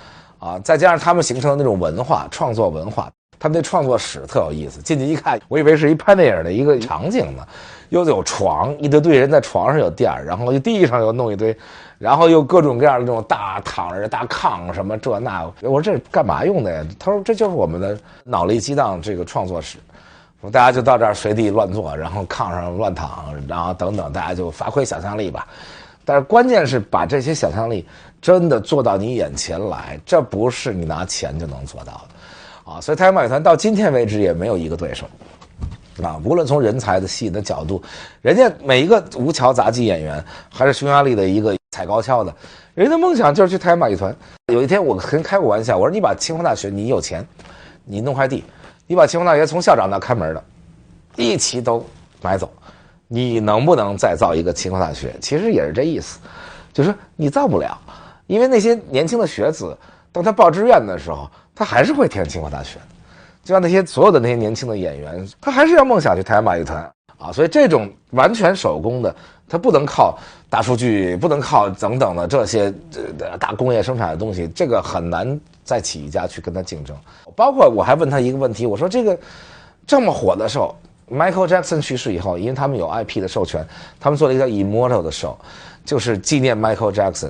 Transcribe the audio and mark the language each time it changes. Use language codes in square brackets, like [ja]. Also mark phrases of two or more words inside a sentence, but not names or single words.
[zh] 啊，再加上他們形成的那種文化，創作文化，他们那創作史特有意思。進去一看，我以為是一拍電影的一個場景呢，又有床，一堆人在床上有墊兒，然後地上又弄一堆，然後又各種各樣的這種大躺着大炕什麼這那。我說這幹嘛用的呀？他說這就是我們的腦力激盪這個創作史。大家就到這兒隨地亂坐，然後炕上亂躺，然後等等，大家就發揮想象力吧。但是關鍵是把這些想象力真的做到你眼前來，這不是你拿錢就能做到的，啊！所以太陽馬戲團到今天為止也沒有一個對手，啊！無論從人才的戲的角度，人家每一個吳橋雜技演員，還是匈牙利的一個踩高蹺的，人家的夢想就是去太陽馬戲團。有一天我跟開過玩笑，我說你把清華大學，你有錢，你弄塊地，你把清華大學從校長到看門的，一起都買走。你能不能再造一個清華大學？其實也是這意思，就是你造不了，因為那些年輕的學子，當他報志願的時候，他還是會填清華大學，就像那些所有的那些年輕的演員，他還是要夢想去太陽馬戲團啊。所以這種完全手工的，他不能靠大數據，不能靠等等的這些大工業生產的東西，這個很難再起一家去跟他競爭。包括我還問他一個問題，我說這個這麼火的時候，Michael Jackson 去世以後，因為他們有 IP 的授權，他們做了一個叫 Immortal 的 show， 就是紀念 Michael Jackson。